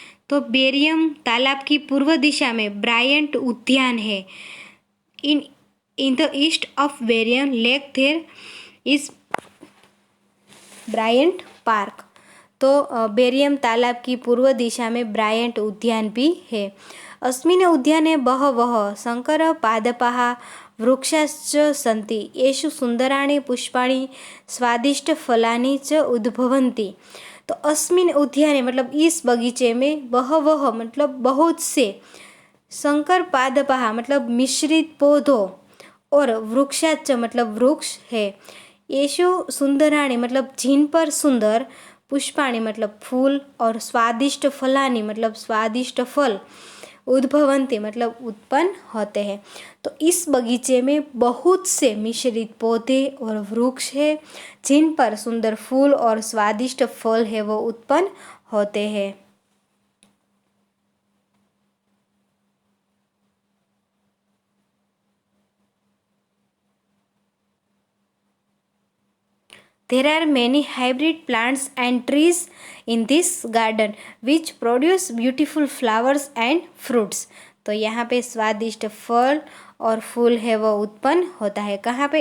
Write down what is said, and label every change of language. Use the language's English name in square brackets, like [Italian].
[Hindi] तो बेरियम तालाब की पूर्व दिशा में ब्रायंट उद्यान है। [English] In the east of Berijam lake there is Bryant park. [Hindi] तो बेरियम तालाब की पूर्व दिशा में ब्रायंट उद्यान भी है। [Sanskrit] अस्मिन् उद्याने बहवः शंकर पादपाः वृक्षाश्च सन्ति येषु सुन्दराणि पुष्पाणि स्वादिष्टफलानि च उद्भवन्ति। [Hindi] तो [Sanskrit] अस्मिन् उद्याने [Hindi] मतलब इस बगीचे में बहवः मतलब बहुत से [Sanskrit] शंकर पादपाः [Hindi] मतलब मिश्रित पौधों और वृक्षाच मतलब वृक्ष है। येषु सुंदराणी मतलब जिन पर सुंदर, पुष्पाणी मतलब फूल और [Sanskrit] स्वादिष्ट फलानी [Hindi] मतलब स्वादिष्ट फल, उद्भवंती मतलब उत्पन्न होते हैं। तो इस बगीचे में बहुत से मिश्रित पौधे और वृक्ष है जिन पर सुंदर फूल और स्वादिष्ट फल है वो उत्पन्न होते हैं। [English] There are many hybrid plants and trees in this garden which produce beautiful flowers and fruits। [Hindi] तो यहाँ पे स्वादिष्ट फल और फूल है वो उत्पन्न होता है। कहाँ पे?